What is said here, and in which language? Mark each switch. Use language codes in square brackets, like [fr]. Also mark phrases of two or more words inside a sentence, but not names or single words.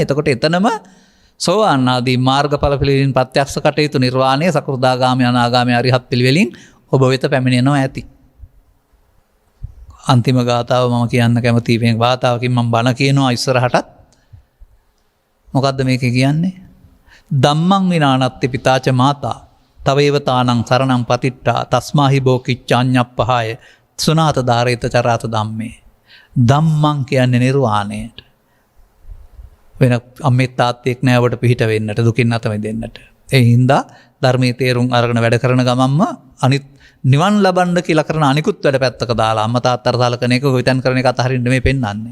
[si] එතකොට එතනම සෝවාන් ආදී මාර්ගඵල පිළිවිලින් ප්‍රත්‍යක්ෂ කටයුතු නිර්වාණය සකෘදාගාමී අනාගාමී අරිහත් පිළිවෙලින් ඔබ වෙත පැමිණෙනවා ඇති. අන්තිම ගාථාව මම කියන්න කැමති මේ ගාථාවකින් මම බණ කියනවා ඉස්සරහටත්. මොකද්ද මේකේ කියන්නේ? [pi] ධම්මං විනානත්ති පිතාච මාතා තවේවතානං සරණං පතිට්ඨා තස්මාහි බෝකිච්ඡාඤ්ඤප්පහාය සුනාත ධාරේත චරාත ධම්මේ. [si] ධම්මං කියන්නේ නිර්වාණයට. වෙන අම්මේ තාත්තෙක් නෑ ඔබට පිහිට වෙන්නට දුකින් අත මිදෙන්නට. ඒ හින්දා ධර්මයේ තේරුම් අරගෙන වැඩ කරන ගමන්ම අනිත් නිවන් ලබන්න කියලා කරන අනිකුත් වැඩ පැත්තක දාලා අම්මා තාත්තට සලකන එක ගොවිතැන් කරන එක අතහරින්න මේ පෙන්වන්නේ.